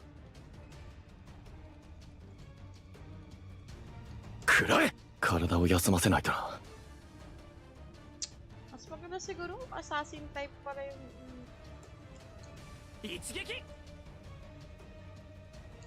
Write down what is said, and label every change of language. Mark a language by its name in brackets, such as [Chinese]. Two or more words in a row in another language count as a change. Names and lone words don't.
[Japanese] 食らえ。体を休ませないとな。 [Filipino] Mas maganda siguro [English] assassin type [Filipino] pala yung... [Japanese] 一撃